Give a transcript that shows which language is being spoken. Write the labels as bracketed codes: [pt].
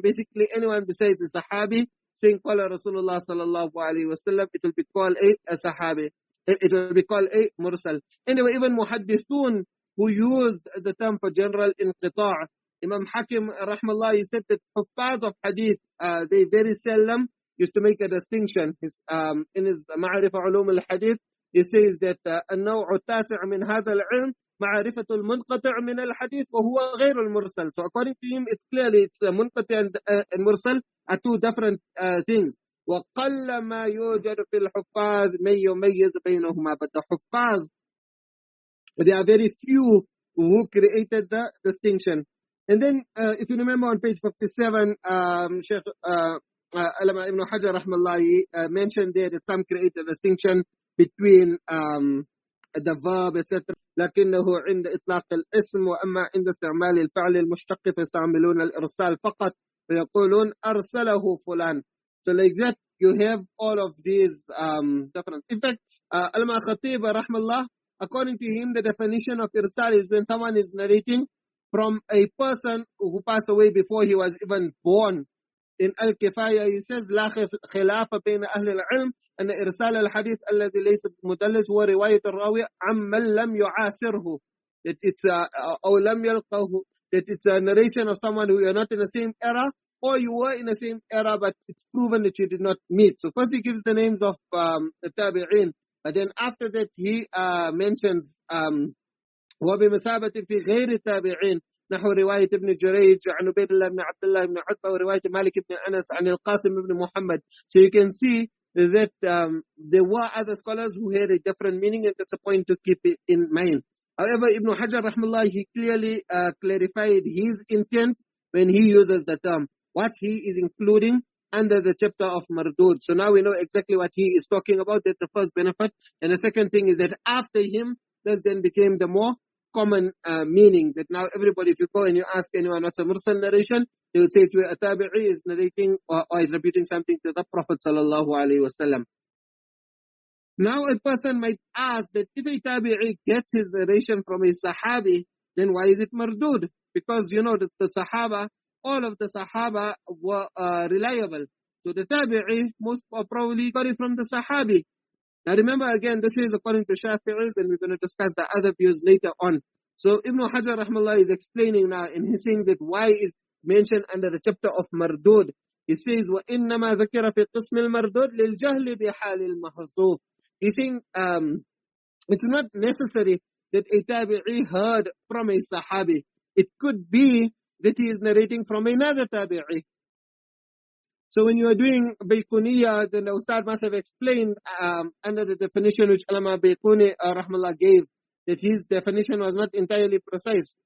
[en] Basically, anyone besides the sahabi saying qala Rasulullah sallallahu alayhi wasallam, it will be called a sahabi. It will be called a mursal. Anyway, even muhaddithun who used the term for general inqita', Imam Hakim, rahmallah, he said that Huffaz of Hadith, they very seldom used to make a distinction. In his Ma'arif Ulum al-Hadith, he says that [ar] النوع التاسع من هذا العلم معرفة المنقطع من الحديث وهو غير المرسل. [en] So according to him, it's clearly منقطع and mursal are two different things. [ar] وقل ما يوجد في الحفاظ من يميز بينهما. [en] But the Huffaz, there are very few who created the distinction. And then, if you remember on page 57, Sheikh Alama Ibn Hajar rahmallahi mentioned there that some create a distinction between the verb, etc. [ar] لكنه عند إطلاق الاسم وأما عند استعمال الفعل المشتق فيستعملون الإرسال فقط فيقولون أرسله فلان. [en] So like that, you have all of these different. In fact, Alama Khatib rahmallah, according to him, the definition of irsal is when someone is narrating from a person who passed away before he was even born. In Al-Kifaya, he says, [ar] لا خلاف بين أهل العلم أن إرسال الحديث الذي ليس مدلس هو رواية الراوي عمن لم يعاصره. [en] That it's [ar] أو لم يلقه. [en] That it's a narration of someone who you're not in the same era, or you were in the same era, but it's proven that you did not meet. So first he gives the names of the tabi'in, but then after that he mentions [ar] وبمثابة في غير التابعين نحو رواية ابن جريج عن عبيد الله بن عبد الله بن عتبة ورواية مالك بن أنس عن القاسم بن محمد. [en] So you can see that there were other scholars who had a different meaning, and that's a point to keep it in mind. However, Ibn Hajar rahmallah, he clearly clarified his intent when he uses the term, what he is including under the chapter of Mardud. So now we know exactly what he is talking about. That's the first benefit. And the second thing is that after him, this then became the more common meaning, that now everybody, if you go and you ask anyone what's a mursal narration, they would say to you, a tabi'i is narrating or is repeating something to the Prophet sallallahu alaihi wasallam. Now a person might ask that if a tabi'i gets his narration from a sahabi, then why is it mardud? Because you know that the sahaba, all of the sahaba were reliable. So the tabi'i most probably got it from the sahabi. Now remember again, this is according to Shafi'is, and we're going to discuss the other views later on. So Ibn Hajar rahmallah is explaining now, and he's saying that why is mentioned under the chapter of Mardud. He says, [ar] وَإِنَّمَا ذَكِرَ فِي قِسْمِ الْمَرْدُودِ لِلْجَهْلِ بِحَالِ الْمَحْذُوفِ. [en] He's saying it's not necessary that a tabi'i heard from a sahabi. It could be that he is narrating from another tabi'i. So when you are doing Bayquniya, then the Ustad must have explained under the definition which Alama Bayquni rahmallah gave, that his definition was not entirely precise.